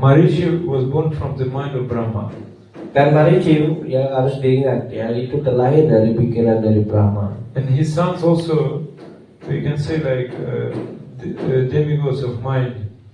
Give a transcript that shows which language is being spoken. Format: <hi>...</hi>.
<en>Marichi was born from the mind of Brahma.</en> <id>Dan Marici yang harus diingat ya, itu terlahir dari pikiran dari Brahma.</id> <en>And his sons also, we can say like demigods of mind.</en>